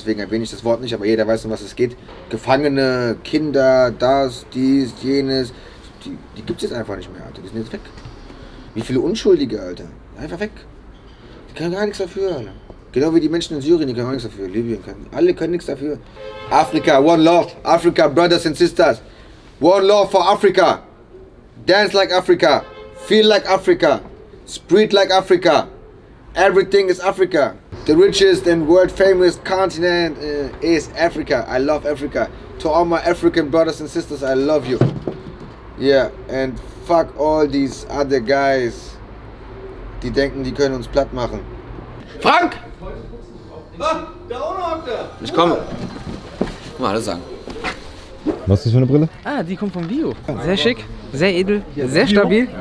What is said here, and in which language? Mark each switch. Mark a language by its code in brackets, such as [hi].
[de] Deswegen erwähne ich das Wort nicht, aber jeder weiß, um was es geht. Gefangene, Kinder, das, dies, jenes. Die gibt's jetzt einfach nicht mehr, Alter. Die sind jetzt weg. Wie viele Unschuldige, Alter. Einfach weg. Die können gar nichts dafür, Alter. Genau wie die Menschen in Syrien, die können auch nichts dafür. Libyen können. Alle können nichts dafür. [en] Africa, one love. Africa, brothers and sisters. One love for Africa. Dance like Africa. Feel like Africa. Spread like Africa. Everything is Africa. The richest and world famous continent is Africa. I love Africa. To all my African brothers and sisters, I love you. Yeah, and fuck all these other guys, [de] die denken, die können uns platt machen. [en] Frank! [de] Ich komme. Mal alles sagen. Was ist das für eine Brille? Ah, die kommt vom Bio. Sehr schick, sehr edel, sehr stabil.